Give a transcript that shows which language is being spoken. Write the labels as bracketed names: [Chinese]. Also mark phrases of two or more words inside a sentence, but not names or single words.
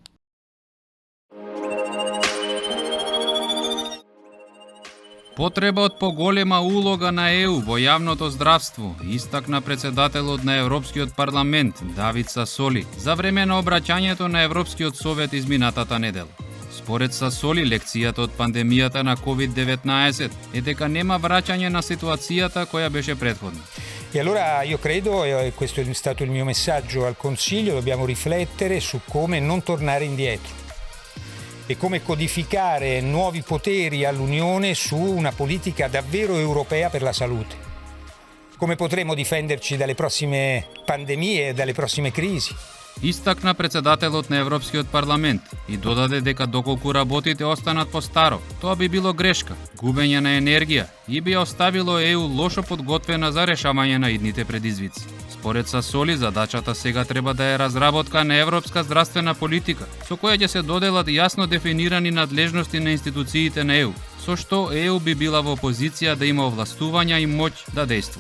[Macedonian] Потреба од поголема улога на ЕУ во јавното здравство, истакна председателот на Европскиот парламент Давид Сасоли за време на обраќањето на Европскиот совет изминатата недела. Според Сасоли, лекцијата од пандемијата на COVID-19 е дека нема враќање на ситуацијата која беше претходна. [Italian] E allora io credo, e questo è stato il mio messaggio al Consiglio, dobbiamo riflettere su come non tornare indietro e come codificare nuovi poteri all'Unione su una politica davvero europea per la salute. Come potremo difenderci dalle prossime pandemie e dalle prossime crisi? [Macedonian] Истакна председателот на Европскиот парламент и додаде дека доколку работите останат по старо, тоа би било грешка, губење на енергија и би оставило ЕУ лошо подготвена за решавање на идните предизвици. Според Сасоли, задачата сега треба да е разработка на европска здравствена политика, со која ќе се доделат јасно дефинирани надлежности на институциите на ЕУ, со што ЕУ би била во позиција да има овластувања и моќ да действува.